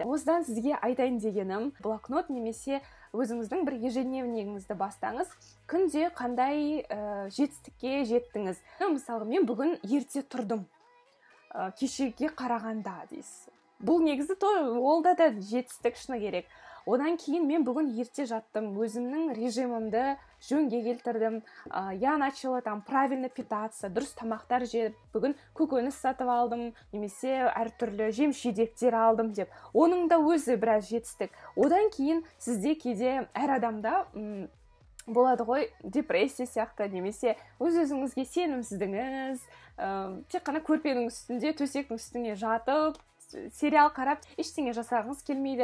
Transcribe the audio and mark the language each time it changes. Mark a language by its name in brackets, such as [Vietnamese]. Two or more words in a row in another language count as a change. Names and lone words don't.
[Kazakh] Осыдан сізге айтайын дегенім, блокнот немесе өзіңіздің бір ежедневнигіңізді бастаңыз, күнде қандай жетістікке жеттіңіз. Мысалы, мен бүгін ерте тұрдым, кешеге қарағанда дейсіз. Бұл негізі ол да жетістік шыны керек. Одан кейін мен бүгін ерте жаттым, өзімнің режимімді жөнге келтірдім, [Russian] я начала правильно питаться, [Kazakh] дұрыс тамақтар жеп, бүгін көкөніс сатып алдым, немесе әртүрлі жем-шидектер алдым деп. Оның да өзі біраз жетістік. Одан кейін сізде кейде әр адамда болады ғой, депрессия сияқты, немесе өз-өзіңізге сенімсіздігіңіз, тек қана көрпенің үстінде, төсектің үстіне жатып, сериал қарап, ештеңе жасағыңыз келмейді.